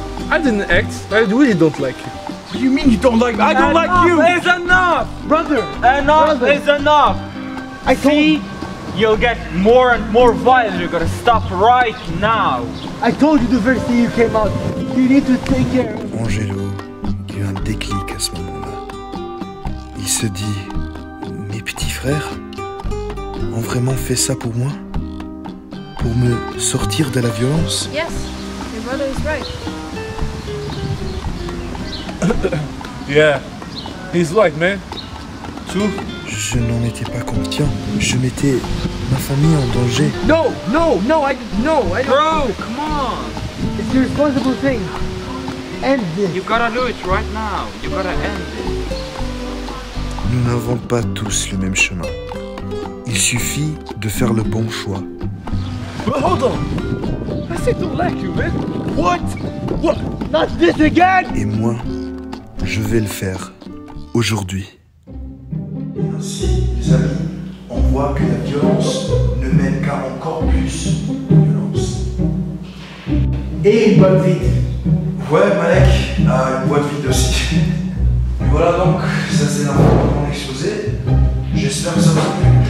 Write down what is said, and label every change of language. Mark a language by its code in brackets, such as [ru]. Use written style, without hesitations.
[en] I didn't act. I really don't like you. What do you mean you don't like me? I don't like you! Enough is enough! Brother! Enough is enough! I told See? You'll get more and more violent. You gotta stop right now. I told you the first thing you came out. You need to take care. [fr] Angelo eut un déclic à ce moment-là. Il se dit, mes petits frères ont vraiment fait ça pour moi? Pour me sortir de la violence? [en] Yes, your brother is right. Yeah, he's right, man. [fr] Je n'en étais pas conscient. Je mettais ma famille en danger. [en] No, no, no, I don't. Bro, come on! It's the responsible thing. End this. You gotta do it right now. You gotta end it. [fr] Nous n'avons pas tous le même chemin. Il suffit de faire le bon choix. [en] But hold on. I said don't like you, man. What? What? Not this again! [fr] Et moi, je vais le faire aujourd'hui. Et ainsi, les amis, on voit que la violence ne mène qu'à encore plus de violence. Et une boîte vide. Ouais, Malek a une boîte vide aussi. Et voilà donc, ça c'est la fin de mon exposé. J'espère que ça vous a plu.